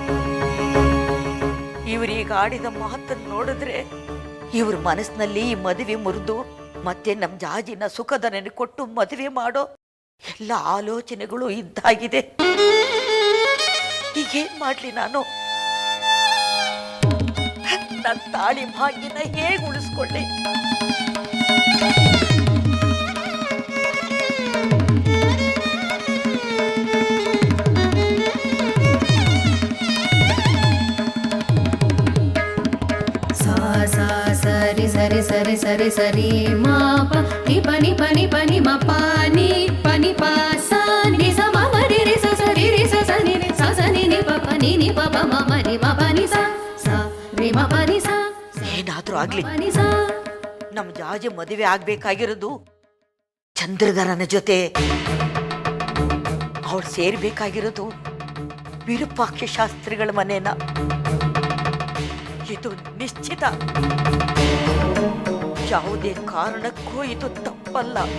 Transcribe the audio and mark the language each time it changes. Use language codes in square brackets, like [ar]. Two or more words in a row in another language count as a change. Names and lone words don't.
[kn] ಇವ್ರೀಗ ಆಡಿದ ಮಾತನ್ನು ನೋಡಿದ್ರೆ ಇವ್ರ ಮನಸ್ಸಿನಲ್ಲಿ ಈ ಮದುವೆ ಮುರಿದು ಮತ್ತೆ ನಮ್ ಜಾಜಿನ ಸುಖದ ನೆನೆ ಕೊಟ್ಟು ಮದುವೆ ಮಾಡೋ ಎಲ್ಲ ಆಲೋಚನೆಗಳು ಇದ್ದಾಗಿದೆ. ಈಗೇನ್ ಮಾಡ್ಲಿ ನಾನು? ನನ್ನ ತಾಳಿ ಭಾಗ್ಯನ ಹೇಗೆ ಉಳಿಸ್ಕೊಳ್ಳಿ? ಸರಿ ಸರಿ ಸರಿ ಸರಿ ಸರಿ ಮಾ ನಿ ಪನಿ ಪನಿ ಪನಿ ಮ ಪಾನಿ ಪನಿ ಪ ಸ ನಿ ಸ ಮ ಮ ರಿ ರಿ ಸ ಸ ರಿ ರಿ ಸ ಸ ನಿ ಸ ಸ ನಿ ನಿ ಪ ಪ ನಿ ನಿ ಪ ಪ ಮ ಮ ರಿ ಮ ಪ ನಿ ಸ ಸ ರಿ ಮ ಪ ನಿ ಸ. ಏನಾದ್ರೂ ಆಗ್ಲಿ, ನಮ್ ಜಾಜಿ ಮದುವೆ ಆಗ್ಬೇಕಾಗಿರೋದು ಚಂದ್ರಧರನ ಜೊತೆ. ಅವ್ರು ಸೇರ್ಬೇಕಾಗಿರೋದು ವಿರೂಪಾಕ್ಷ ಶಾಸ್ತ್ರಿಗಳ ಮನೇನ. ಇದು ನಿಶ್ಚಿತ. ಯಾವುದೇ ಕಾರಣಕ್ಕೂ ಇದು ತಪ್ಪಲ್ಲ.